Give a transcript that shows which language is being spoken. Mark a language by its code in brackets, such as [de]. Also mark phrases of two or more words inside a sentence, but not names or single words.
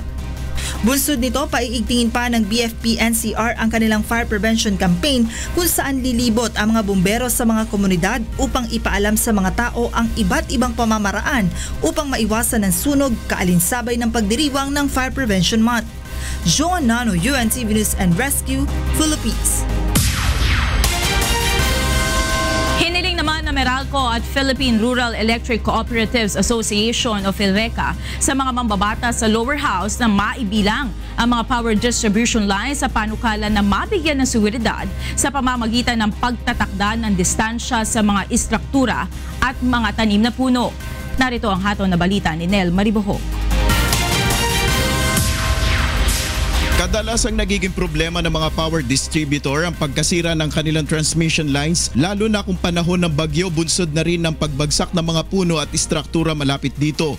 [tl] Bunsod nito, paiigtingin pa ng BFP-NCR ang kanilang [en] fire prevention campaign [tl] kung saan lilibot ang mga bumbero sa mga komunidad upang ipaalam sa mga tao ang iba't ibang pamamaraan upang maiwasan ng sunog kaalinsabay ng pagdiriwang ng Fire Prevention Month. Joan Nano, UNTV News and Rescue, Philippines. Hiniling naman na Meralco at Philippine Rural Electric Cooperatives Association o PhilReCa sa mga mambabata sa [en] lower house [tl] na maibilang ang mga [en] power distribution lines [tl] sa panukala na mabigyan ng seguridad sa pamamagitan ng pagtatakda ng distansya sa mga istruktura at mga tanim na puno. Narito ang hataw na balita ni Nel Maribohok. Kadalasang nagiging problema ng mga [en] power distributor [tl] ang pagkasira ng kanilang [en] transmission lines, [tl] lalo na kung panahon ng bagyo, bunsod na rin ng pagbagsak ng mga puno at istruktura malapit dito.